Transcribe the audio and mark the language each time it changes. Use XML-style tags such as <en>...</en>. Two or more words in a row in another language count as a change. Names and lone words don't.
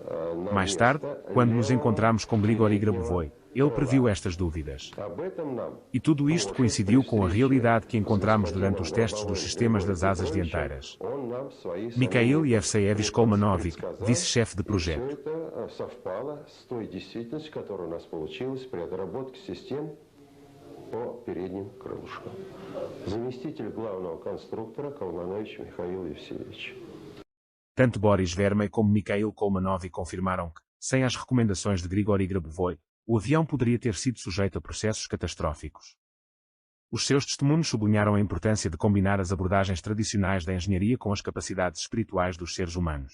<pt>Mais tarde, quando nos encontramos com Grigori Grabovoi, Ele previu estas dúvidas. E tudo isto coincidiu com a realidade que encontramos durante os testes dos sistemas das asas dianteiras. Mikhail Yevseevich Kolmanovic, vice-chefe de projeto.</pt> <ru>По передним крылышкам. Заместитель главного конструктора Колманович Михаил Евсеевич.</ru> <pt>Tanto Boris Vermey como Mikhail Kolmanovic confirmaram que, sem as recomendações de Grigori Grabovoi, o avião poderia ter sido sujeito a processos catastróficos. Os seus testemunhos sublinharam a importância de combinar as abordagens tradicionais da engenharia com as capacidades espirituais dos seres humanos.</pt>